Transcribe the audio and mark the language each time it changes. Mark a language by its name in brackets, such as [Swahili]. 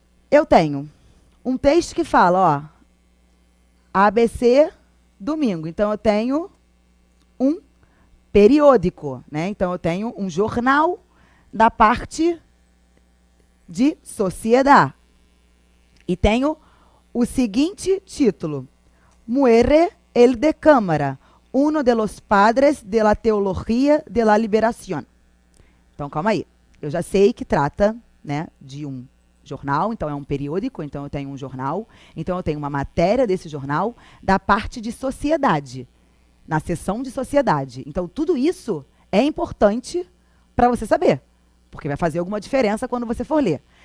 [Portuguese] Eu tenho um texto que fala, ó, ABC domingo. Então, eu tenho um periódico, né? Então, eu tenho um jornal da parte de sociedade. E tenho o seguinte título: [Spanish] Muere el de Cámara, uno de los padres de la teología de la liberación. [Portuguese] Então, calma aí. Eu já sei que trata, né, de um jornal, então é um periódico, então eu tenho um jornal, então eu tenho uma matéria desse jornal da parte de sociedade, na seção de sociedade. Então, tudo isso é importante para você saber, porque vai fazer alguma diferença quando você for ler.